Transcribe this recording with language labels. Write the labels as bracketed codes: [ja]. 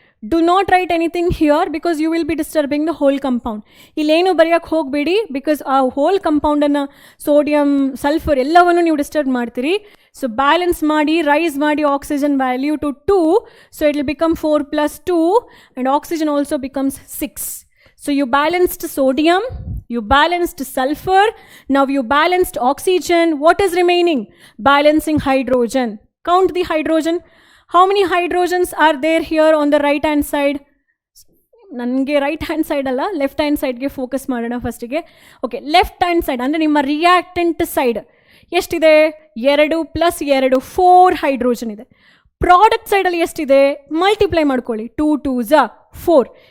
[en] Do not write anything here because you will be disturbing the whole compound. [kn] ಇಲ್ಲೇನು ಬರೆಯೋಕ್ಕೆ ಹೋಗಬೇಡಿ, because ಆ hole ಕಂಪೌಂಡನ್ನು sodium sulphur ಎಲ್ಲವನ್ನು ನೀವು disturb ಮಾಡ್ತೀರಿ. ಸೊ ಬ್ಯಾಲೆನ್ಸ್ ಮಾಡಿ, ರೈಸ್ ಮಾಡಿ oxygen value to 2. [en] So it will become 4 + 2 and oxygen also becomes 6. So you balanced sodium, you balanced sulfur, now you balanced oxygen. What is remaining? Balancing hydrogen. Count the hydrogen. How many hydrogens are there here on the right hand side? [kn] ನನಗೆ right hand side ಅಲ್ಲ, left hand ಸೈಡ್ಗೆ focus ಮಾಡೋಣ ಫಸ್ಟಿಗೆ. Okay, left hand side ಅಂದರೆ ನಿಮ್ಮ reactant side ಎಷ್ಟಿದೆ? 2 + 2 4 hydrogen ಇದೆ. Product ಸೈಡಲ್ಲಿ ಎಷ್ಟಿದೆ? ಮಲ್ಟಿಪ್ಲೈ ಮಾಡ್ಕೊಳ್ಳಿ. 2 2s 4.